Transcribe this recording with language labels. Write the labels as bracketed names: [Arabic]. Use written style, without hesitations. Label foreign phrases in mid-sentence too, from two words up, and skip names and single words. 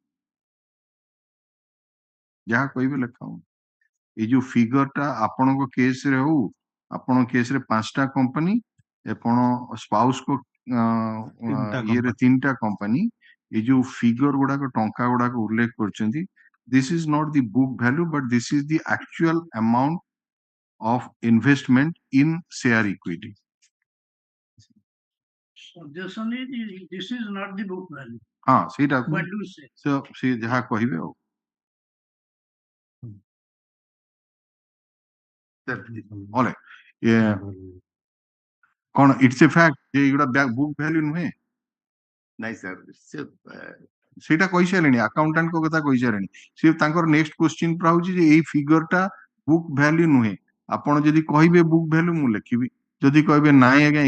[Odia] ଯାହା କହିବେ ଲେଖା ହଉ ଏଇ ଯୋଉ ଫିଗର ଟା ଆପଣଙ୍କ କେସ ରେ ହଉ ଆପଣଙ୍କ କେସ ରେ 5ଟା କମ୍ପାନୀ ଆପଣ ସ୍ପାଉସ କୁ ଇଏରେ 3ଟା କମ୍ପାନୀ ଏଇ ଯୋଉ ଫିଗର ଗୁଡାକ ଟଙ୍କା ଗୁଡାକ ଉଲ୍ଲେଖ କରିଛନ୍ତି [English] this is not the book value but this is the actual amount of investment in share equity suggestion is this is not the book value [Odia] हाँ ସେଇଟା [English] what do you say [Odia] ସେ ଯାହା କହିବେ ଆଉ Ole, yeah. କଣ [English] it's a fact [Odia] ଯେ ଏଗୁଡା [English] book value [Odia] ନୁହେଁ ନାଇଁ ସାର୍ ସେଇଟା କହିସାରିଲେଣି ଆକାଉଣ୍ଟାଣ୍ଟଙ୍କ କଥା କହିସାରିଲେଣି ସେ ତାଙ୍କର [English] next question [Odia] ପୁରା ହଉଛି ଯେ ଏଇ ଫିଗର ଟା [English] book value [Odia] ନୁହେଁ ଆପଣ ଯଦି କହିବେ [English] book value [Odia] ମୁଁ ଲେଖିବି ଯଦି କହିବେ ନାଇଁ ଆଜ୍ଞା